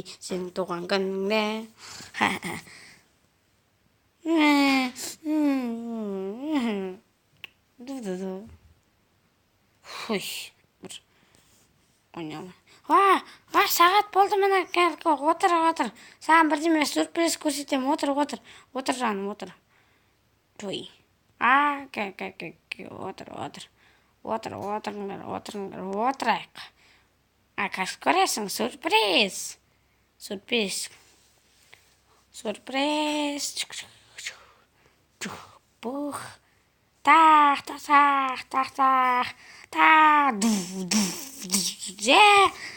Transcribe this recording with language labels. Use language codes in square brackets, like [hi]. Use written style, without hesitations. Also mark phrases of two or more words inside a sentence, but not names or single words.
[kk] Сенің туған күніңде. Фуй. Ойнама. Сағат болды міне. Отыр. Саған бірдеме сюрприз көрсетем. Отыр. Жаным, отыр. Той. Отыр. [pt] outra. A coração, surpresa. Surpresa. Surpresa. Porra. Tá. É.